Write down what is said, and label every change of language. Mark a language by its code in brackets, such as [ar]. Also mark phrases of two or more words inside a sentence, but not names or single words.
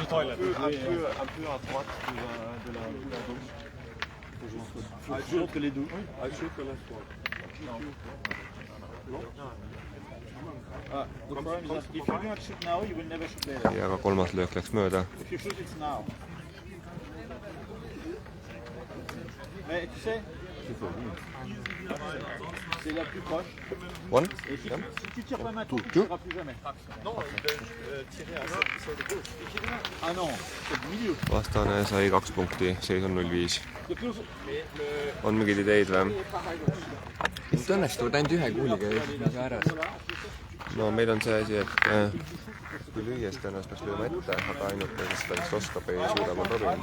[et] Ja ka 3. löök läks mööda. [fr] C'est la plus proche. One? Et si tu tires pas maintenant, tu ne tireras plus jamais. Non, tirer à c'est de gauche. Ah non, c'est du milieu. [et] Vastane sai 2 punkti, seis on 0-5. On mingeid ideid või? Nüüd õnnestuvad ainult ühe kuuliga ääres. No meil on see asi, et kui lüües tõenäoliselt peaks lööma ette, aga ainult kes seda vist oskab ei suuda on Robin.